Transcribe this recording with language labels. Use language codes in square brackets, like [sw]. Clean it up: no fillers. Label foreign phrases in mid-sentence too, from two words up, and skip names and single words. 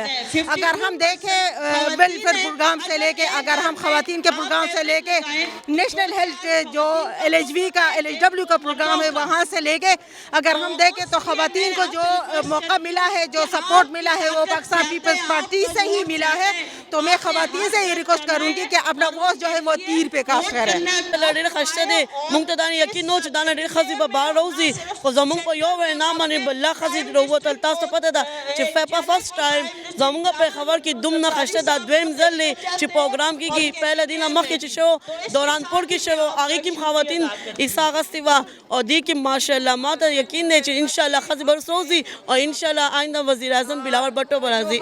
[ur] اگر ہم دیکھیں [en] welfare program [ur] سے لے کے, اگر ہم خواتین کے پروگرام سے لے کے [en] national health [ur] جو LHW کا پروگرام ہے وہاں سے لے کے اگر ہم دیکھیں تو خواتین کو جو موقع ملا ہے, جو سپورٹ ملا ہے وہ پاکستان پیپلز پارٹی سے ہی ملا ہے. تو میں خواتین سے یہ ریکویسٹ کروں گی کہ اپنا ووٹ جو ہے وہ تیر پہ کاسٹ کریں. [ps] ډېر خسته دی مونږ ته دا یقین و چې دا نه ډېرې ښځې به بهر راوځي خو زمونږ په یو وینا باندې بله ښځې راووتل. تاسو ته پته ده چې په [en] first time [ps] زمونږ پېښور کې دومره خسته دا دویم ځل دی چې پروګرام کېږي. پهله دې نه مخکې چې شو دورانپور کې شو هغې کې هم خواتین حصه اخیستې وه او دې کې ماشاءالله ما ته یقین دی چې انشاءالله ښځې به راوځي او انشاءالله آینده وزیر اعظم بلاول بھٹو به راځي.